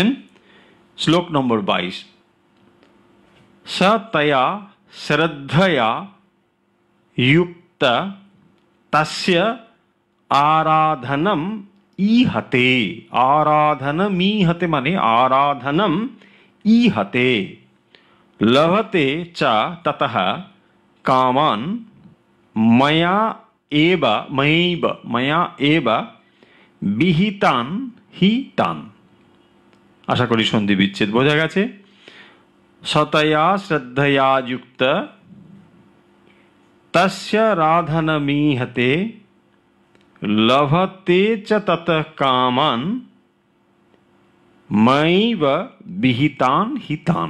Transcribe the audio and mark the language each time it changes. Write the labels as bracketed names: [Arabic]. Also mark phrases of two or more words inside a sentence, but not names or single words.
[Bangla] শ্লোক নম্বর [Sanskrit] 22, সতয়া শ্রদ্ধয়া যুক্ত তস্য আরাধনম ইহতে। আরাধনমীহতে মানে আরাধনম ইহতে। লভতে চ ততঃ কামান ময়া এব বিহিতান হি তান। [Bangla] আশা করি সন্ধি বিচ্ছেদ বোঝা গেছে। [Sanskrit] সতয়া শ্রদ্ধয়া যুক্ত তস্য রাধনমীহতে লভতে চ ততঃ কামান ময়ৈব বিহিতান হিতান।